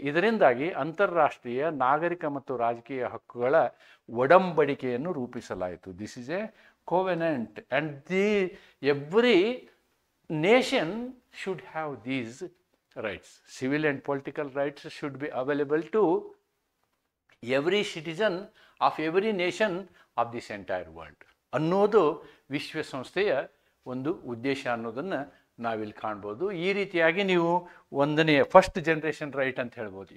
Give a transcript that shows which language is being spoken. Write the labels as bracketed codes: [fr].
[kn] ಇದರಿಂದಾಗಿ ಅಂತಾರಾಷ್ಟ್ರೀಯ ನಾಗರಿಕ ಮತ್ತು ರಾಜಕೀಯ ಹಕ್ಕುಗಳ ಒಡಂಬಡಿಕೆಯನ್ನು ರೂಪಿಸಲಾಯಿತು. [en] This is a covenant and every nation should have these rights. Civil and political rights should be available to every citizen of every nation of this entire world [kn] ಅನ್ನೋದು ವಿಶ್ವಸಂಸ್ಥೆಯ ಒಂದು ಉದ್ದೇಶ ಅನ್ನೋದನ್ನು ನಾವಿಲ್ಲಿ ಕಾಣ್ಬೋದು. ಈ ರೀತಿಯಾಗಿ ನೀವು ಒಂದನೆಯ ಫಸ್ಟ್ ಜನರೇಷನ್ ರೈಟ್ ಅಂತ ಹೇಳ್ಬೋದು.